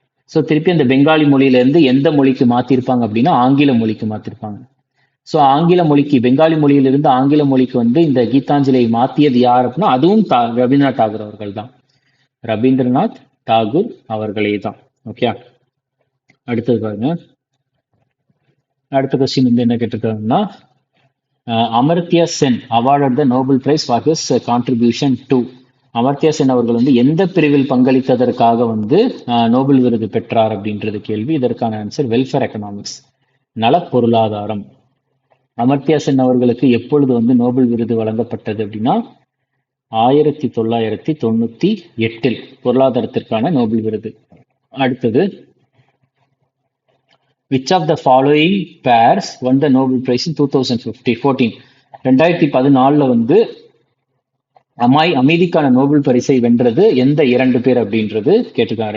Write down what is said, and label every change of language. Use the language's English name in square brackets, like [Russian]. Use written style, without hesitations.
[Tamil] So திருப்பி அந்த பெங்காலி மொழியிலேருந்து எந்த மொழிக்கு மாற்றிருப்பாங்க அப்படின்னா ஆங்கில மொழிக்கு மாற்றிருப்பாங்க. ஸோ ஆங்கில மொழிக்கு, பெங்காலி மொழியிலிருந்து ஆங்கில மொழிக்கு வந்து இந்த கீதாஞ்சலியை மாற்றியது யார் அப்படின்னா அதுவும் ரவீந்திரநாத் தாகூர் அவர்கள் தான். ரவீந்திரநாத் தாகூர் அவர்களே தான். ஓகே, அடுத்தது பாருங்க. அடுத்த கொஸ்டின் வந்து என்ன கேட்டிருக்காங்கன்னா, [English] Amartya Sen awarded the Nobel Prize for his contribution to. [Tamil] Amartya Sen அவர்கள் வந்து எந்த பிரிவில் பங்களித்ததற்காக வந்து நோபல் விருது பெற்றார் அப்படின்றது கேள்வி. இதற்கான ஆன்சர் வெல்ஃபேர் எக்கனாமிக்ஸ், நல பொருளாதாரம். அமர்த்தியா சென் அவர்களுக்கு எப்பொழுது வந்து நோபல் விருது வழங்கப்பட்டது அப்படின்னா 1998 பொருளாதாரத்திற்கான நோபல் விருது. அடுத்தது, [English] which of the following pairs won the Nobel Prize in 2014? [Tamil] 2014 வந்து அமைதிக்கான நோபல் பரிசை வென்றது எந்த 2 பேர் அப்படின்றது கேட்டிருக்காங்க.